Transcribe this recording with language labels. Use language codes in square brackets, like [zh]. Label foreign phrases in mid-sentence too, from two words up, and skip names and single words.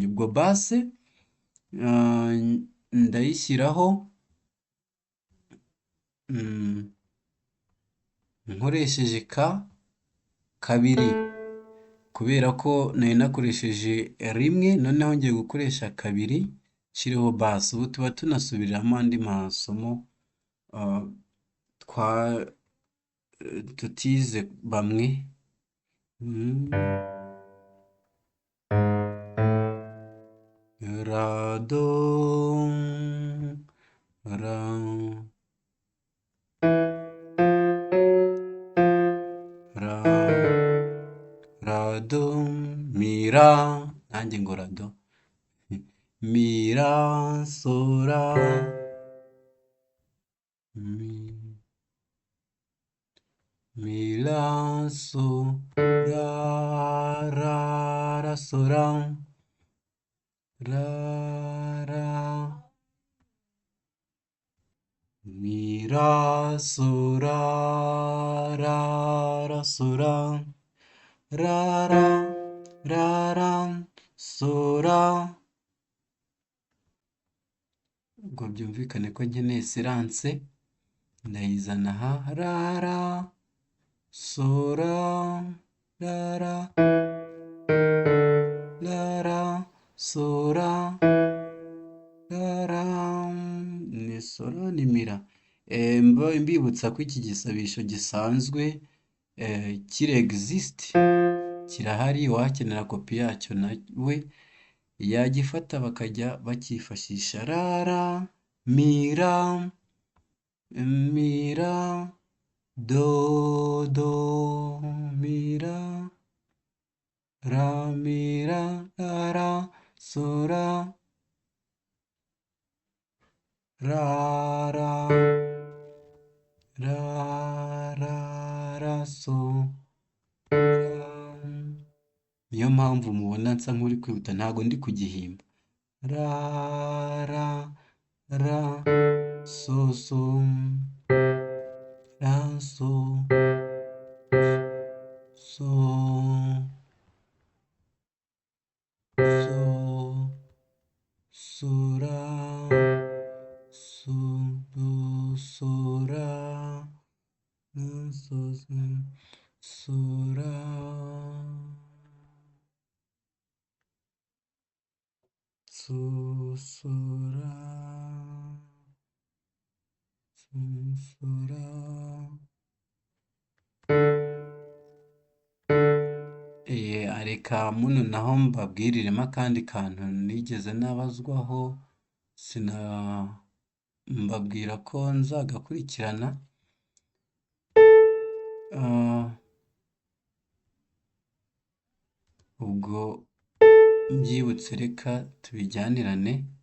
[rw] Ubwo basse ndayishyiraho nkoresheje kabiri, kubera ko nari nakoresheje rimwe, noneho ngiye gukoresha kabiri nshyireho basse. Ubu tuba tunasubiriramo andi masomo tutize bamwe. Ra do ra ra ra do mi ra, nanjye ngo ra do mi ra so ra mi la so ra so ra mi ra so ra so ra so ra. Ubwo byumvikane ko nkeneye siranse ndayizana aha ra so ra so ra ni solo ni mira. Mbibutsa ko iki gisabisho gisanzwe kiri exist kirahari, uwakenera kopi yacyo nawe yagifata bakajya bakifashisha mira do mira mira so ra so. Niyo mpamvu mubona nsa nk'uri kwihuta, ntago ndi kugihimba. So so so so ra so do so ra so ra so ra so ra. Reka muno naho mbabwiriremo akandi kantu nigeze nabazwaho, mbabwira ko nzagakurikirana. Ubwo mbyibutse reka tubijyanirane.